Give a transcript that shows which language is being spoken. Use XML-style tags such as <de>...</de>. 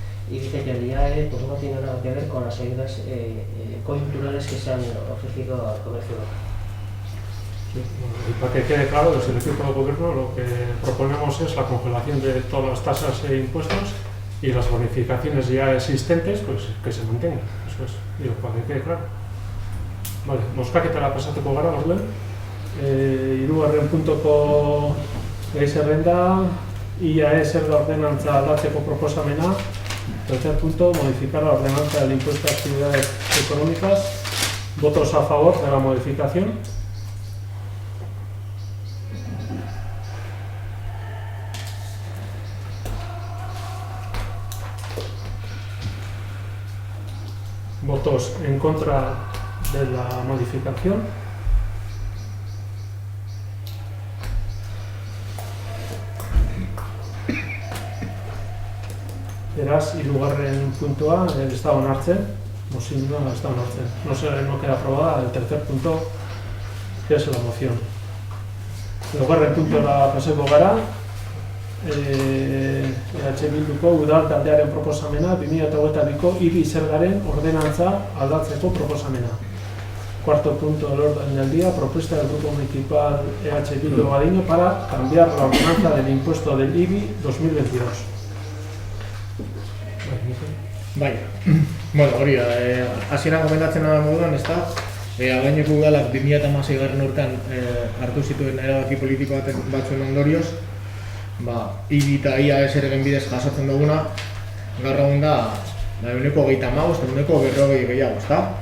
<es>Y dice que el IAE pues, no tiene nada que ver con las ayudas coyunturales que se han ofrecido al comercio local. Sí, y para que quede claro, desde el equipo de gobierno lo que proponemos es la congelación de todas las tasas e impuestos y las bonificaciones ya existentes pues que se mantengan. Eso es, digo, para que quede claro.</es> <eu>Vale, moskaketara pasatuko gara, orduan. Hirugarren puntoko gai zerrenda, IAE zerga ordenantza aldatzeko proposamena.</eu> <es>Tercer punto, modificar la ordenanza del impuesto a actividades económicas. Votos a favor de la modificación. Votos en contra de la modificación.</es> <eu>Beraz, hirugarren puntua,</eu> <es>el estado</es> <eu>onartzen, mozioa</eu> <es>no está</es> <eu>onartzen.</eu> <es>No queda aprobada el tercer punto, que es la moción.</es> <eu>Hirugarren puntora paseko gara, EH Bilduko udal taldearen proposamena 2022ko IBI zergaren ordenantza aldatzeko proposamena.</eu> <es>Cuarto punto del orden del día, propuesta del Grupo Municipal EH Bildu Abadiño para cambiar la ordenanza del impuesto del IBI 2022.</es> <eu>Bai, bueno, hori da, hasieran komentatzen da moduan, ez da, Abadiñoko udalak 2016 urtean hartu zituen erabaki politiko batzuen ondorioz, IBI eta IAE zergen bidez jasotzen duguna, gaur egun da, 125 eta 140 gehiago, ez da?</eu>